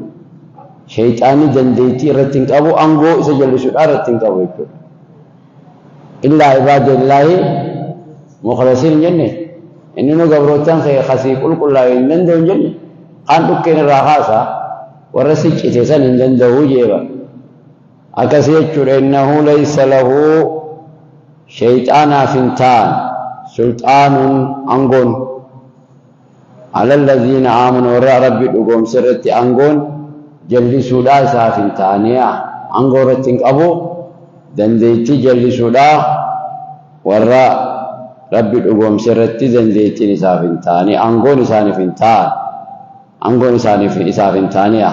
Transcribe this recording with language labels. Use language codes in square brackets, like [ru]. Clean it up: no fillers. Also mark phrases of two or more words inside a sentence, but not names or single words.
[om] Shayxaanni dandeettii irratti hin qabu, aangoo isa jallisuudhaa irratti hin qabu jechuudha. [ar] إلا عباد الله المخلصين [om] jenne inni nu gabrootaan khasii qulqullaa'e hin danda'u hin jenne kaan dhukkeen irraa haasaa warra siccite san hin danda'u jeeba. Akkasii jechuudha. [ar] إنه ليس له [om] shayxaanaaf hin ta'an sulxaanuun aangoon [ar] على الذين آمنوا [om] warra rabbi dhugoomse irratti aangoon jallisuudhaa isaaf hin ta'aniya. Aangoo irratti hin qabu, dandeettii jallisuudhaa warra rabbi dhugoomse irratti dandeettiin isaaf hin ta'ani, aangoon isaaniif hin ta'an, aangoon isaaf hin ta'aniya.